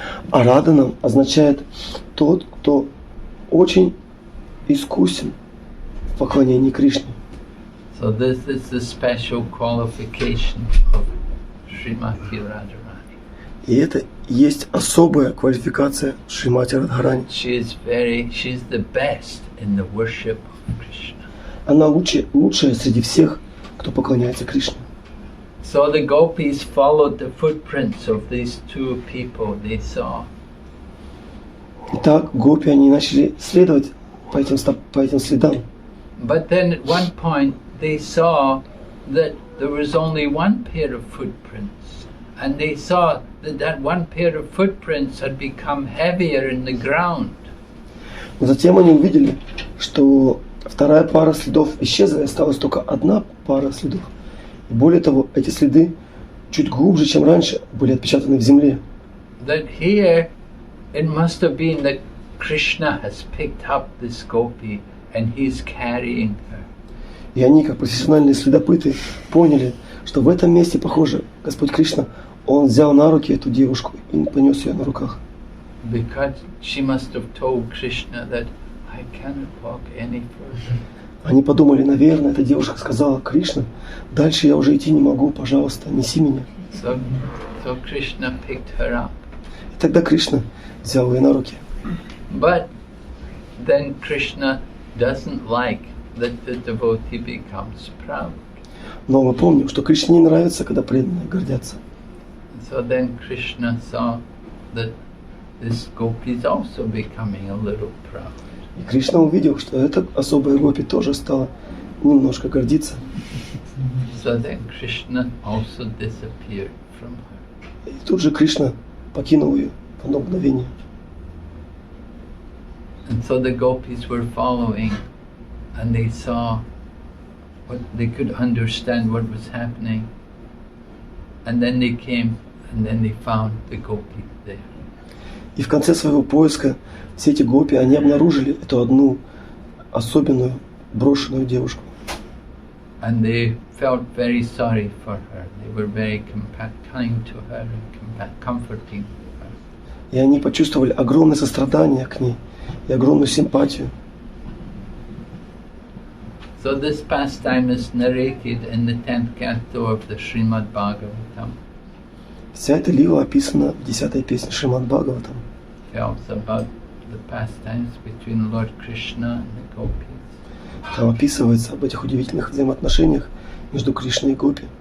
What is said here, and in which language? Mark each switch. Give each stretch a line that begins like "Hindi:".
Russian: Арадхана означает тот, кто очень искусен в поклонении Кришне.
English: So this is the special qualification of Srimati Radharani.
Russian: И это есть особая квалификация Шримати Радхарани.
English: She's the best in the worship of Krishna.
Russian: Она лучшая среди всех, кто поклоняется Кришне.
English: So the gopis followed the footprints of these two people they saw.
Russian: Итак, гопи, они начали следовать по этим следам.
English: But then at one point they saw that there was only one pair of footprints, and they saw that that one pair of footprints had become heavier in the ground.
Russian: Но затем они увидели, что вторая пара следов исчезла, и осталась только одна пара следов. И более того, эти следы чуть глубже, чем раньше, были отпечатаны в земле.
English: That here it must have been that Krishna has picked up this gopi and he's carrying her.
Russian: И они, как профессиональные следопыты, поняли, что в этом месте, похоже, Господь Кришна, Он взял на руки эту девушку и понес ее на руках.
English: Because she must have told Krishna that I cannot walk any further.
Russian: Они подумали, наверное, эта девушка сказала: Кришна, дальше я уже идти не могу, пожалуйста, неси меня.
English: So Krishna picked her up.
Russian: И тогда Кришна взял ее на руки.
English: But then Krishna doesn't like that the devotee becomes proud.
Russian: Но мы помним, что Кришне не нравится, когда преданные гордятся.
English: So then Krishna saw that this gopi is also becoming a little proud.
Russian: И Кришна увидел, что эта особая гопи тоже стала немножко гордиться.
English: So then Krishna also disappeared from her.
Russian: И тут же Кришна покинул ее в одно мгновение.
English: And so the gopis were following, and they saw what they could understand what was happening. And then they came, and then they found the gopi there.
Russian: И в конце своего поиска все эти гопи, они обнаружили эту одну особенную брошенную девушку.
English: And they felt very sorry for her. They were very kind to her and comforting her.
Russian: И они почувствовали огромное сострадание к ней и огромную симпатию.
English: So this pastime is narrated in the 10th canto of the Srimad Bhagavatam.
Russian: Вся эта лила описана в 10-й песне Шримад Бхагаватам.
English: Tells about the pastimes between Lord Krishna and the gopis.
Russian: Там описывается об этих удивительных взаимоотношениях между Кришной и Гопи.